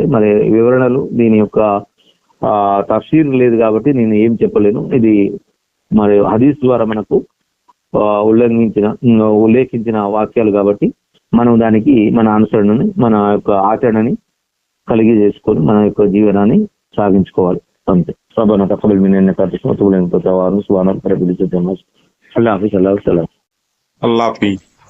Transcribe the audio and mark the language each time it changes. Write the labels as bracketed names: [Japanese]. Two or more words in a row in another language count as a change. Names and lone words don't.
[Telugu] మరి వివరణలు దీని యొక్క తఫ్సీర్ లేదు కాబట్టి నేను ఏం చెప్పలేను. ఇది మరి హదీస్ ద్వారా మనకు ఉల్లేఖించిన వాక్యాలు కాబట్టి మనం దానికి మన అనుసరణని మన యొక్క ఆచరణని కలిగి చేసుకొని మన యొక్క జీవనాన్ని సాగించుకోవాలి అంతే. [Arabic] ربنا تقبل منا انك انت السميع العليم وتب علينا انك انت التواب الرحيم. سبحان ربك رب العزة عما يصفون. الله حافظ. الله سلام. الله حافظ.